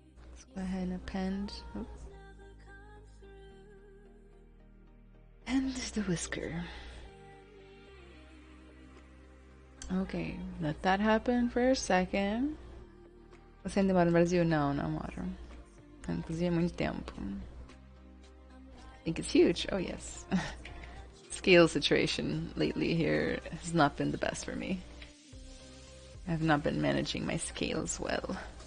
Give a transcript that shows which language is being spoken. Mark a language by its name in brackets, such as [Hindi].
[English] Let's go ahead and append. Oh. And the whisker. Okay, let that happen for a second. [Portuguese] Você ainda mora no Brasil? Não, não moro. Inclusive há muito tempo. [English] I think it's huge. Oh yes. Scale situation lately here has not been the best for me. I have not been managing my scales well.